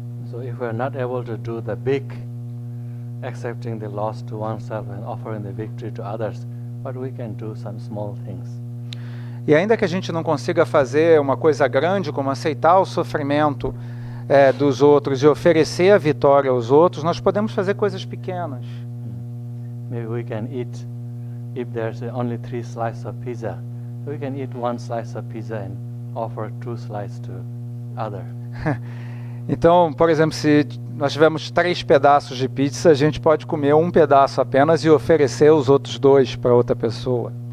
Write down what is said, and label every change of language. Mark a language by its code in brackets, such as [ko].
[en] So if we're not able to do the big, accepting the loss to oneself and offering the victory to others, but we can do some small things. [pt] E ainda que a gente não consiga fazer uma coisa grande como aceitar o sofrimento dos outros e oferecer a vitória aos outros, nós podemos fazer coisas pequenas. [en] Maybe we can eat, if there's only 3 slices of pizza, we can eat 1 slice of pizza and offer 2 slices to other. [pt] Então, por exemplo, se nós tivermos 3 pedaços de pizza, a gente pode comer um pedaço apenas e oferecer os outros 2 para outra pessoa.